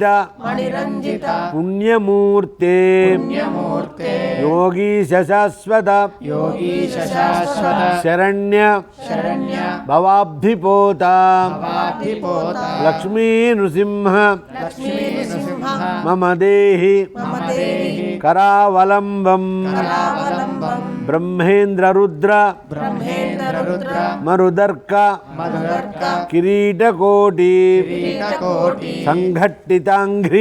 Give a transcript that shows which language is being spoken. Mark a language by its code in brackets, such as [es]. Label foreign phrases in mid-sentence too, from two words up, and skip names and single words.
[sa] మణిరంజిత పుణ్యమూర్తే పుణ్యమూర్తే యోగీశ శాశ్వత యోగీశ శాశ్వత శరణ్య శరణ్య భవాబ్ధిపోత భవాబ్ధిపోత లక్ష్మీ నృసింహ లక్ష్మీ నృసింహ మమ దేహి మమ దేహి करावलम्बं करावलम्बं ब्रह्मेन्द्ररुद्र ब्रह्मेन्द्ररुद्र मरुदर्क मधुर्क किरीटकोटि किरीटकोटि संघट्टिताङ्घ्रि